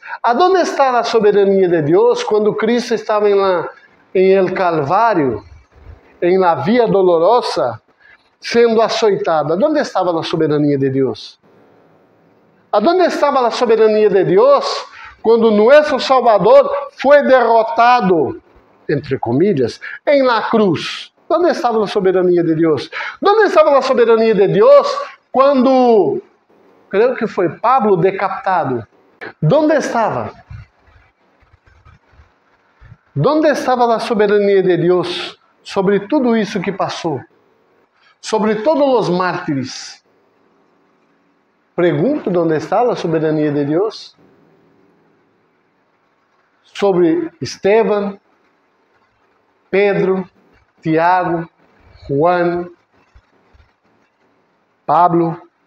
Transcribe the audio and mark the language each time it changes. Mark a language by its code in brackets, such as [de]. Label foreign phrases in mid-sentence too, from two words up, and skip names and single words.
[pt] ¿Aonde está a soberania de Deus quando Cristo estava em el Calvário, em la via dolorosa, sendo açoitado? ¿Aonde estava a soberania de Deus? ¿Aonde estava a soberania de Deus quando nosso Salvador foi derrotado, [es] entre comillas, [pt] em la cruz? ¿Dónde estava a soberania de Deus? ¿Dónde estava a soberania de Deus quando, creio que foi Pablo decapitado? ¿Dónde estava? ¿Dónde estava a soberania de Deus sobre tudo isso que passou? Sobre todos os mártires? Pergunto, onde está a soberania de Deus? Sobre Esteban, Pedro, Tiago, Juan, Pablo.